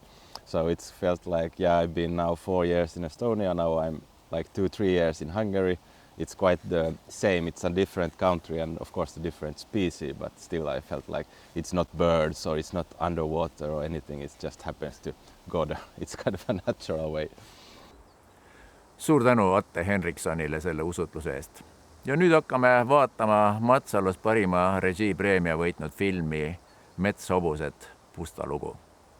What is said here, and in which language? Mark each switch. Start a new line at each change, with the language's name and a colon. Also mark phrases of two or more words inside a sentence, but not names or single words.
English: So it felt like, yeah, I've been now 4 years in Estonia, now I'm like 2-3 years in Hungary. It's quite the same, it's a different country and of course a different species, but still I felt like it's not birds or it's not underwater or anything, it just happens to go there. It's kind of a natural way.
Estonian: Suur tänu Atte Henrikssonile selle usutluse eest. Ja nüüd hakkame vaatama Matsalus parima režiipreemia võitnud filmi Metshobused, pusta lugu.